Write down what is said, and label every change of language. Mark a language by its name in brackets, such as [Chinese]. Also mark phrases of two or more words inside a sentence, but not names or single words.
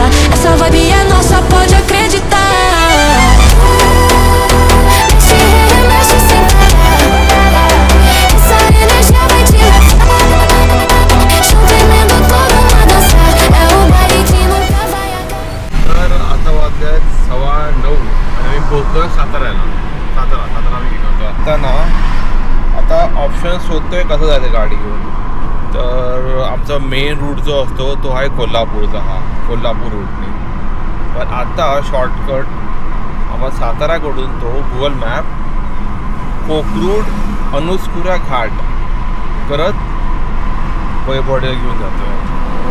[Portuguese] Essa vibe é nossa, pode acreditar. Mexe, remexe sem parar. Essa energia vai te levar. Junto emendo toda uma dança. É um baile que nunca vai acabar. [Marathi] तर आता वाजले 9:15 आणि मी पोहोचतोय साताऱ्याला. सातारा मी घेतो आता ना. आता ऑप्शन शोधतोय कसं जायचं गाडी घेऊन. तर आमचा मेन रूट जो असतो तो आहे कोल्हापूरचा. हा कोल्हापूर रूटने. पण आता शॉर्टकट आम्हाला साताराकडून तो गुगल मॅप कोकरूड अनुस्कुरा घाट करत वैभववाडीला घेऊन जातो.